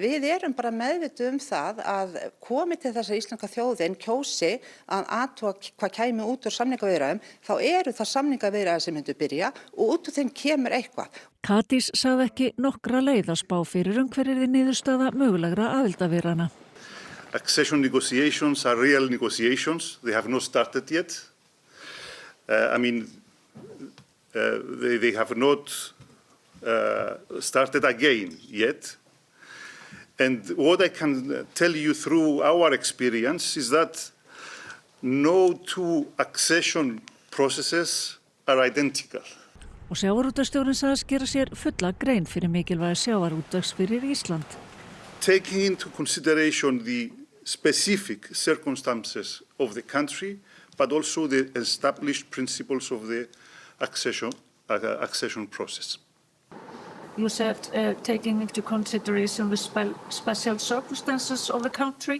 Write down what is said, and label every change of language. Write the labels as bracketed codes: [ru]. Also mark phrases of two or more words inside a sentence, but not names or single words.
[is] Við erum bara meðvituð það að komi til þess að íslenska þjóðin kjósi að athuga hvað kæmi út úr samningaviðræðum, þá eru það samningaviðræður sem myndu byrja og út úr þeim kemur eitthvað. Katís sagði ekki nokkra leið að spá fyrir hver yrði niðurstaða mögulegra aðildarviðræðna. [en] Accession negotiations are real negotiations. They have not started yet. They have not started again yet. And what I can tell you through our experience is that no two accession processes are identical. [is] Og sjávarútvegsstjórinn sagðist gera sér fulla grein fyrir mikilvægi sjávarútvegs fyrir Ísland. [en] Taking into consideration the specific circumstances of the country, but also the established principles of the accession process. You said taking into consideration the special circumstances of the country.